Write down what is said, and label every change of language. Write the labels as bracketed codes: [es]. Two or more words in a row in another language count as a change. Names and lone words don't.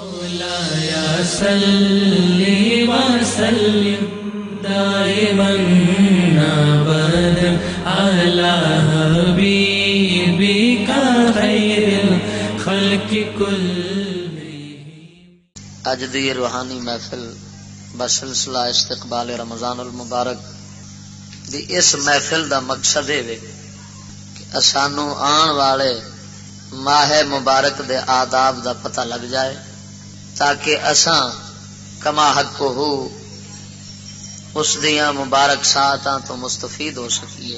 [ar] يا صل وسلم دائما ابدا على حبيبك خير الخلق كلهم. [pa] اج دی روحانی محفل بسلسلہ استقبال رمضان المبارک دی اس محفل دا مقصد ہے کہ اسانو آن والے ماہ مبارک دے آداب دا پتہ لگ جائے تاکہ اساں کما حق ہو اس دیاں مبارک ساعتاں تو مستفید ہو سکیے.